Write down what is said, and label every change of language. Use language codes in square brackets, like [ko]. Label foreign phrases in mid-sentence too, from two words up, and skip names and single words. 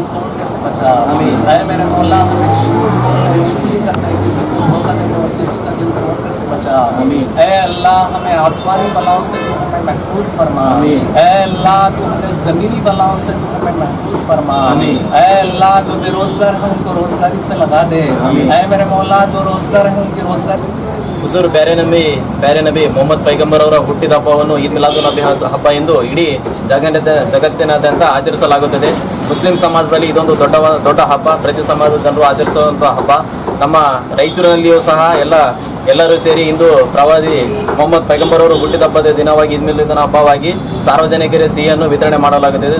[ur] توڑنے سے بچا اے میرے مولا ہمیں جھوٹ بولنے چغلی کرنے کسی کو دھوکہ دینے اور کسی کا دل توڑنے سے بچا اے اللہ ہمیں آسمانی بلاؤں سے تو ہمیں محفوظ فرما اے اللہ تو ہمیں زمینی بلاؤں سے تو ہمیں محفوظ فرما اے اللہ جو بے روزگار ہیں ان کو روزگاری سے لگا دے اے میرے مولا جو روزگار ہیں ان کی روزگاری [kn] ಹುಜೂರ್ ಪ್ಯಾರೆ ನಬಿ ಮೊಹಮ್ಮದ್ ಪೈಗಂಬರ್ ಅವರ ಹುಟ್ಟಿದ ಹಬ್ಬವನ್ನು ಈದ್ ಮಿಲಾದುನ್ ನಬಿ ಹಬ್ಬ ಎಂದು ಇಡೀ ಜಗತ್ತಿನಾದ್ಯಂತ ಆಚರಿಸಲಾಗುತ್ತದೆ. ಮುಸ್ಲಿಂ ಸಮಾಜದಲ್ಲಿ ಇದೊಂದು ದೊಡ್ಡ ಹಬ್ಬ. ಪ್ರತಿ ಸಮಾಜದ ಜನರು ಆಚರಿಸುವಂತಹ ಹಬ್ಬ. ನಮ್ಮ ರಾಯಚೂರಿನಲ್ಲಿಯೂ ಸಹ ಎಲ್ಲರೂ ಸೇರಿ ಇಂದು ಪ್ರವಾದಿ ಮೊಹಮ್ಮದ್ ಪೈಗಂಬರ್ ಅವರು ಹುಟ್ಟಿದ ಹಬ್ಬದ ದಿನವಾಗಿ ಈದ್ ಮಿಲಾದುನ್ ಹಬ್ಬವಾಗಿ ಸಾರ್ವಜನಿಕರಿಗೆ ಸಿಹಿಯನ್ನು ವಿತರಣೆ ಮಾಡಲಾಗುತ್ತದೆ.